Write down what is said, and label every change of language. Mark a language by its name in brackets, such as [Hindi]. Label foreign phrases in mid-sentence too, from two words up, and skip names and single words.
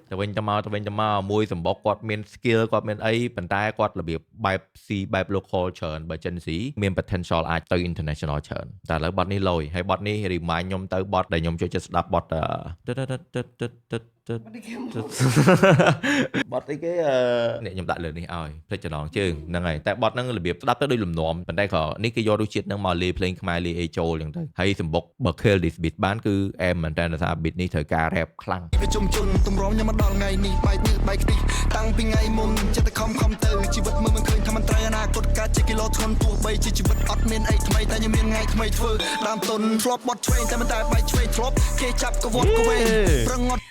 [Khmer] ទៅវិញទៅមកមួយសម្បុកគាត់មាន skill គាត់មានអីប៉ុន្តែគាត់របៀបបែប C បែប local ច្រើនបើចិនស៊ីមាន potential អាចទៅ international ច្រើនតែឥឡូវបទនេះលយហើយបទនេះ remind ខ្ញុំទៅបទដែលខ្ញុំចូលចិត្តស្ដាប់បទបទអីគេនេះខ្ញុំដាក់លើនេះឲ្យភ្លេចចំណងជើងហ្នឹងហើយតែបទហ្នឹងរបៀបស្ដាប់ទៅដូចលំនាំប៉ុន្តែក៏នេះគេយករសជាតិហ្នឹងមកលេភ្លេងខ្មែរលេអេចូលអញ្ចឹងទៅហើយសម្បុកបើ [English] kill this beat [Khmer] បានគឺអែមមែនតើថា beat នេះត្រូវការ rap ខ្លាំង វាជុំតម្រងខ្ញុំមកដល់ថ្ងៃនេះបែកញើសបែកខ្ទិះតាំងពីថ្ងៃមុនចិត្តតែខំទៅជីវិតមើលមិនឃើញថាមិនត្រូវអនាគតកើតជាគីឡូធ្ងន់ទោះបីជាជីវិតអត់មានអីថ្មីតែខ្ញុំមានថ្ងៃថ្មីធ្វើដើមទុនធ្លាប់បត់ឆ្វេងតែមិនតែបែកឆ្វេងធ្លាប់គេចាប់កវត់កវែងប្រងត់